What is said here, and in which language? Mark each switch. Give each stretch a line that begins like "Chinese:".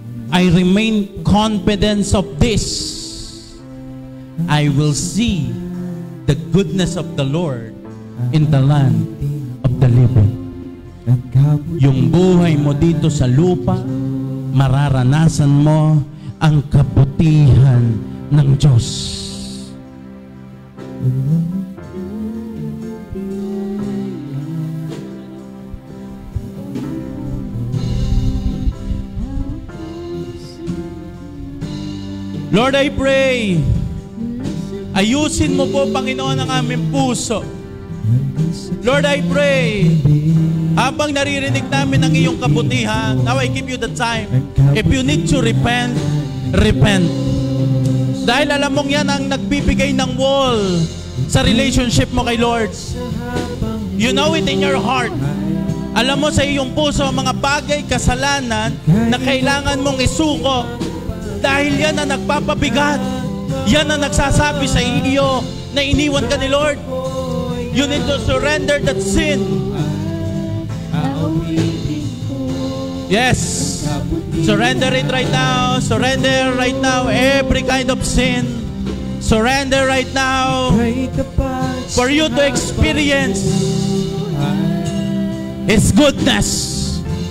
English: I remain confident of this. I will see the goodness of the Lord in the land of the living.
Filipino: Yung buhay mo dito sa lupa, mararanasan mo ang kabutihan ng Diyos. Lord,
English: I pray,
Filipino: ayusin mo po, Panginoon, ang aming puso.
English: Lord, I pray,
Filipino: habang naririnig namin ang iyong kabutihan,
English: now I give you the time. If you need to repent, repent.
Filipino: Dahil alam mong yan ang nagbibigay ng wall sa relationship mo kay Lord.
English: You know it in your heart.
Filipino: Alam mo sa iyong puso ang mga bagay, kasalanan na kailangan mong isuko. Dahil yan ang nagpapabigat. Yan ang nagsasabi sa iyo na iniwan ka ni Lord.
English: You need to surrender that sin. Yes. Surrender it right now. Surrender right now every kind of sin. Surrender right now for you to experience His goodness.